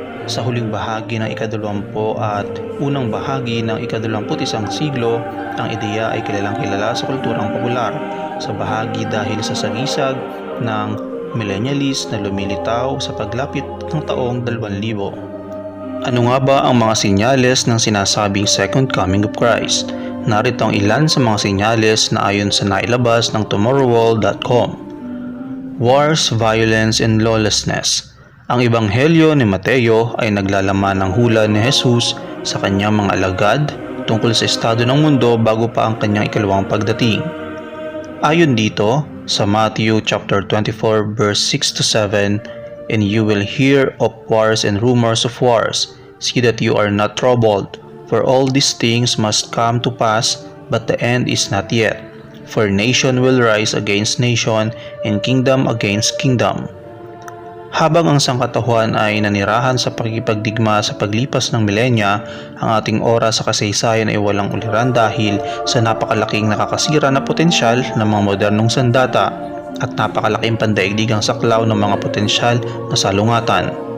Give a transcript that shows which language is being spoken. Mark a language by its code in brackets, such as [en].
[tl] Sa huling bahagi ng ika-20 at unang bahagi ng ika-21 siglo, ang ideya ay kilalang-kilala sa kulturang popular sa bahagi dahil sa sagisag ng millennialist na lumilitaw sa paglapit ng taong 2000. Ano nga ba ang mga senyales ng sinasabing [en] second coming of Christ? [tl] Narito ang ilan sa mga senyales na ayon sa nailabas ng tomorrowworld.com. [en] Wars, violence, and lawlessness. [tl] Ang Ebanghelyo ni Mateo ay naglalaman ng hula ni Jesus sa kanyang mga alagad tungkol sa estado ng mundo bago pa ang kanyang ikalawang pagdating. Ayon dito sa [en] Matthew chapter 24 verse 6 to 7, "And you will hear of wars and rumors of wars. See that you are not troubled, for all these things must come to pass, but the end is not yet. For nation will rise against nation, and kingdom against kingdom." [tl] Habang ang sangkatauhan ay nanirahan sa pakikipagdigma sa paglipas ng milenya, ang ating oras sa kasaysayan ay walang uliran dahil sa napakalaking nakakasira na potensyal ng mga modernong sandata at napakalaking pandaigdigang saklaw ng mga potensyal na salungatan.